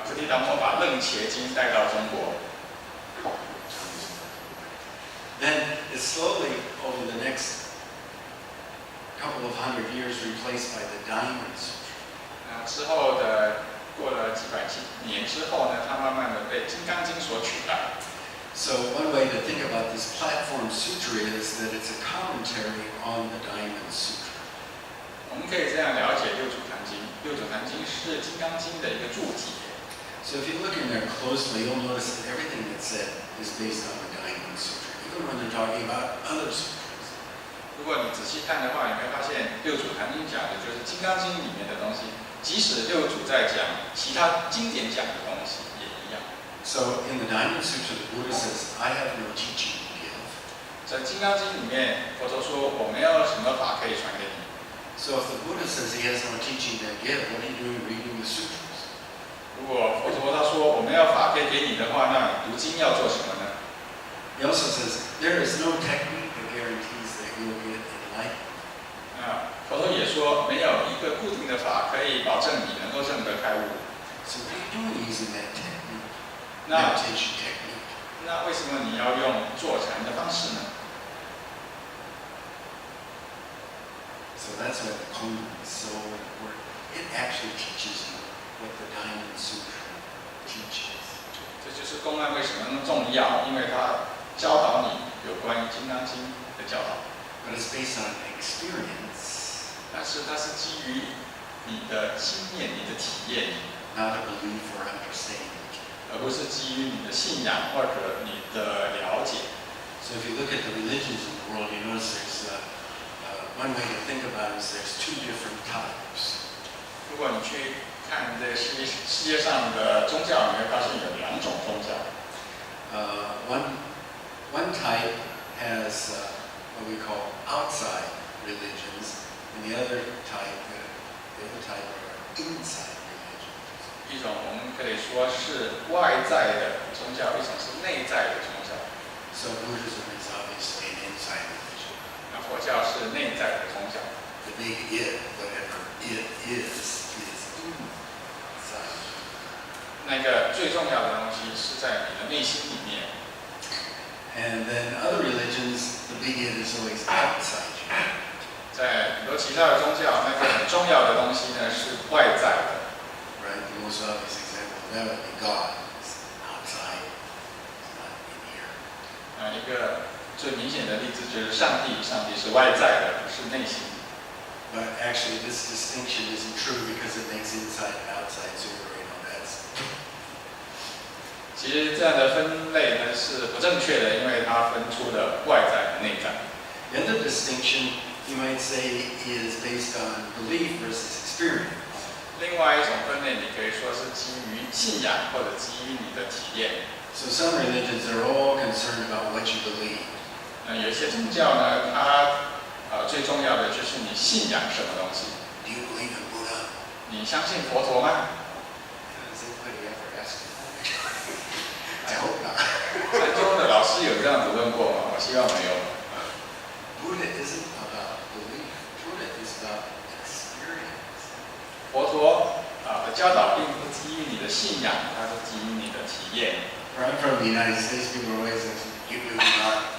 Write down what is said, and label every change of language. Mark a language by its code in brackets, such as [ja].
[zh] 菩提达摩把楞伽经带到中国。 [en] Then it's slowly, over the next couple of hundred years, replaced by the Diamond Sutra. [zh] 之后的过了几百年之后呢，它慢慢的被《金刚经》所取代。 [en] So one way to think about this Platform Sutra is that it's a commentary on the Diamond Sutra. [zh] 我们可以这样了解六祖坛经。六祖坛经是《金刚经》的一个注解。 [en] So if you look in there closely, you'll notice that everything that's said is based on the Diamond Sutra, even when they're talking about other sutras. [zh] 如果你仔细看的话，你会发现六祖坛经讲的就是《金刚经》里面的东西，即使六祖在讲其他经典讲的东西也一样。 [en] So in the Diamond Sutra, the Buddha says, I have no teaching to give. [zh] 在《金刚经》里面，佛陀说我没有什么法可以传给你。 [en] So if the Buddha says he has no teaching to give, what are you doing reading the sutras? [zh] 如果佛陀他说我没有法可以给你的话，那你读经要做什么呢？ [en] He also says, there is no technique that guarantees that you'll get enlightened. [zh] 佛陀也说没有一个固定的法可以保证你能够证得开悟。 [en] So what are you doing using that technique? [zh] 那 [en] Meditation technique. [zh] 那为什么你要用坐禅的方式呢？ [en] So that's why the Kong is so important. It actually teaches you what the Diamond Sutra teaches. [zh] 这就是公案为什么那么重要，因为它教导你有关于《金刚经》的教导。 [en] But it's based on experience, [zh] 但是它是基于你的经验、你的体验， [en] not a belief or understanding. [zh] 而不是基于你的信仰或者你的了解。 [en] So if you look at the religions in the world, you notice there's one way to think about it is there's two different types. [zh] 如果你去看这世界上的宗教，你会发现有两种宗教。 [en] One type has what we call outside religions, and the other type are inside religions. [zh] 一种我们可以说是外在的宗教，一种是内在的宗教。 [en] So Buddhism is obviously an inside religion. [zh] 那佛教是内在的宗教。 [en] The big it, whatever it is inside. [zh] 那个最重要的东西是在你的内心里面。 [en] And then other religions, the big it is always outside you. [zh] 在很多其他的宗教，那个很重要的东西呢是外在的。 [en] Right? The most obvious example of that would be God. It's outside, it's not in here. [zh] 一个最明显的例子就是上帝，上帝是外在的，不是内心。 [en] But actually, this distinction isn't true because it makes inside and outside, so you're right on that. [zh] 其实这样的分类呢是不正确的，因为它分出了外在和内在。 [en] The other distinction, you might say, is based on belief versus experience. [zh] 另外一种分类，你可以说是基于信仰或者基于你的体验。 [en] So some religions are all concerned about what you believe. [zh] 有一些宗教呢，它最重要的就是你信仰什么东西。 [en] Do you believe in Buddha? [zh] 你相信佛陀吗？ [en] Has anybody ever asked me? I hope not. [zh] 禅宗的老师有这样子问过吗？我希望没有。 [en] Buddha isn't about belief. Buddha is about experience. [zh] 佛陀的教导并不基于你的信仰，它是基于你的体验。 [en] Where I'm from, the United States, people are always asking, you believe in God?